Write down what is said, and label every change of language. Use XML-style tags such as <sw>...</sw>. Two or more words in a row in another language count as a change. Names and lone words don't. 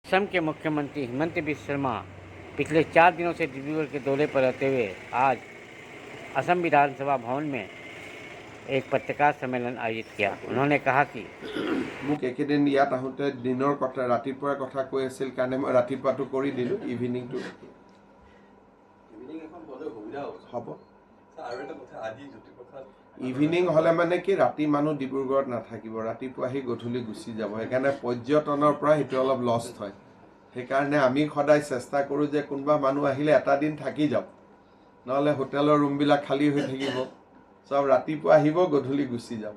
<hi>असम के मुख्यमंत्री हेमंत बिस्वा शर्मा पिछले 4 दिनों से डिब्रूगढ़ के दौरे पर रहते हुए आज असम विधानसभा भवन में एक पत्रकार सम्मेलन आयोजित किया। उन्होंने कहा कि</hi> <as>মোক একেদিন ইয়াত আহোঁতে দিনৰ কথা ৰাতিপুৱাৰ কথা কৈ আছিল কাৰণে মই ৰাতিপুৱাটো কৰি দিলোঁ ইভিনিংটো হ'ব ইভিনিং হ'লে মানে কি ৰাতি মানুহ ডিব্ৰুগড়ত নাথাকিব ৰাতিপুৱা আহি গধূলি গুচি যাব সেইকাৰণে পৰ্যটনৰ পৰা সেইটো অলপ লষ্ট হয় সেইকাৰণে আমি সদায় চেষ্টা কৰোঁ যে কোনোবা মানুহ আহিলে এটা দিন থাকি যাওক নহ'লে হোটেলৰ ৰুমবিলাক খালী হৈ থাকিব সব ৰাতিপুৱা আহিব গধূলি গুচি যাব</as>